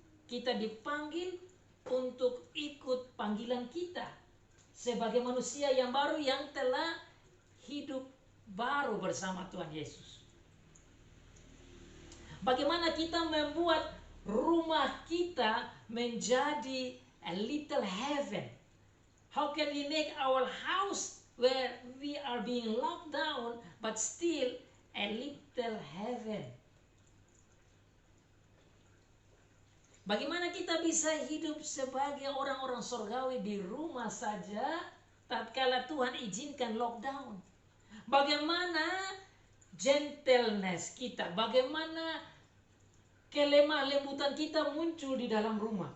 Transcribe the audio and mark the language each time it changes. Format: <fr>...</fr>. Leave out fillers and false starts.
<id>Kita dipanggil untuk ikut panggilan kita sebagai manusia yang baru yang telah hidup baru bersama Tuhan Yesus. Bagaimana kita membuat rumah kita menjadi</id> <en>a little heaven. How can we make our house where we are being locked down but still a little heaven?</en> <id>Bagaimana kita bisa hidup sebagai orang-orang surgawi di rumah saja tatkala Tuhan izinkan lockdown? Bagaimana gentleness kita, bagaimana kelemah lembutan kita muncul di dalam rumah.</id>